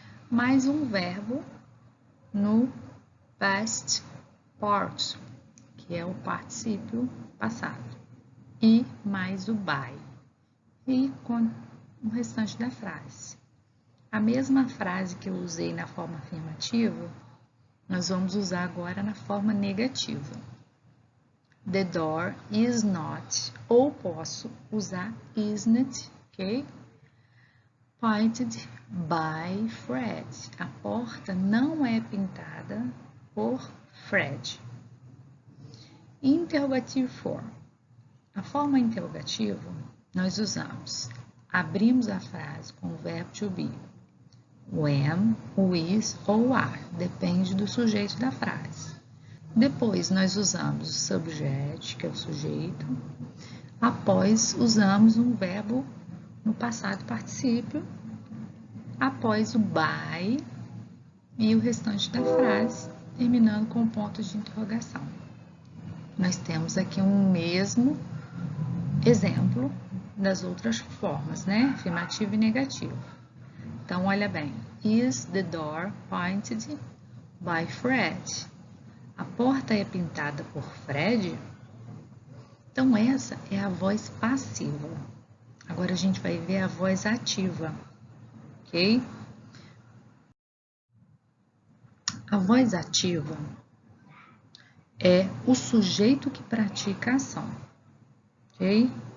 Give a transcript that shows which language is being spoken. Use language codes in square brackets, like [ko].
[pt] Mais um verbo no past participle, que é o particípio passado, e mais o by, e com o restante da frase. A mesma frase que eu usei na forma afirmativa, nós vamos usar agora na forma negativa. [en] The door is not, [pt] ou posso usar [en] isn't, ok? Painted by Fred. [pt] A porta não é pintada por Fred. [en] Interrogative form. [pt] A forma interrogativa, nós usamos. Abrimos a frase com o verbo to be. O am, o is ou o are, depende do sujeito da frase. Depois, nós usamos o subject, que é o sujeito. Após, usamos um verbo no passado particípio. Após o by e o restante da frase, terminando com pontos de interrogação. Nós temos aqui um mesmo exemplo das outras formas, né? Afirmativo e negativo. Então, olha bem. [en] Is the door painted by Fred? [pt] A porta é pintada por Fred? Então, essa é a voz passiva. Agora, a gente vai ver a voz ativa, ok? A voz ativa é o sujeito que pratica a ação, ok?